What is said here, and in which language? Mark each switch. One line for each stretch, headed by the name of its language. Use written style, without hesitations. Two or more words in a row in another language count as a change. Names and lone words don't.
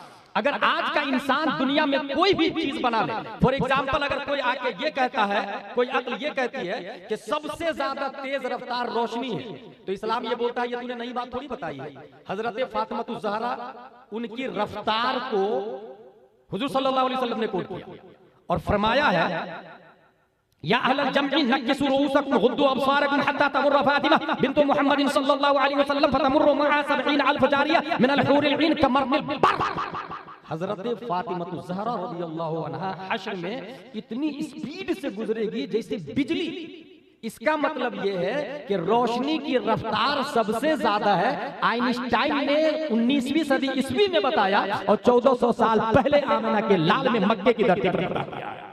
Hindi: अगर आज का इंसान दुनिया में कोई भी चीज बना ले,
English: for example
Hindi: अगर कोई आके ये कहता है, कोई अक्ल ये कहती है कि सबसे ज्यादा तेज रफ्तार रोशनी है, तो इस्लाम ये बोलता है ये तूने नई बात थोड़ी बताई है। हजरत फातिमा ज़हरा, उनकी रफ्तार को हुजूर
Arabic: صلى الله عليه وسلم
Hindi: ने कोट किया और फरमाया है,
Arabic: يا أهل الجمع نكسوا رؤوسكم غضوا أبصاركم حتى تمر فاطمة بنت محمد صلى الله عليه وسلم فتمر مع سبعين ألف جارية من الحور العين كمر البرق.
Hindi: हजरत फातिमा ज़हरा
Arabic: رضي الله عنها
Hindi: हश्र में इतनी स्पीड से गुजरेगी जैसे बिजली। इसका मतलब यह है कि रोशनी की रफ्तार सबसे ज्यादा है। आइंस्टाइन ने 19वीं सदी ईस्वी में बताया और 1400 साल पहले आमना के लाल में मक्के की धरती पर बताया।